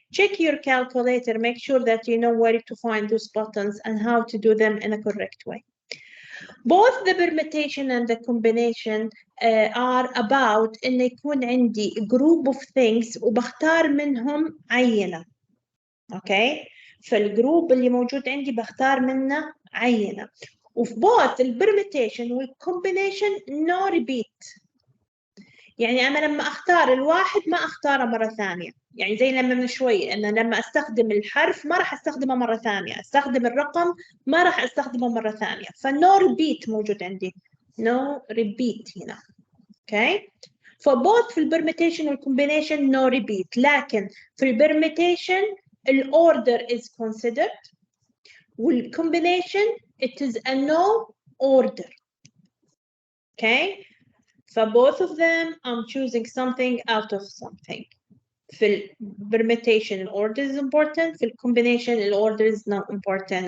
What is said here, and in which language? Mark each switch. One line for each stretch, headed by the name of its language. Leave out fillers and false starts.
English: Check your calculator, make sure that you know where to find those buttons and how to do them in a correct way. Both the permutation and the combination are about
Arabic: إن يكون عندي
English: group of things
Arabic: وبختار منهم عينة.
English: Okay?
Arabic: فالجروب اللي موجود عندي بختار منه عينة. وفي both البرميتيشن والcombination no repeat. يعني أنا لما أختار الواحد ما أختاره مرة ثانية. يعني زي لما من شوي أنا لما أستخدم الحرف ما راح أستخدمه مرة ثانية، أستخدم الرقم ما راح أستخدمه مرة ثانية. فno repeat موجود عندي. No repeat هنا. Okay? فboth في البرميتيشن والcombination no repeat. لكن في البرميتيشن ال
English: order is considered. والcombination it is a no order. Okay? For both of them, I'm choosing something out of something. في permutation, order is important. في combination, order is not important.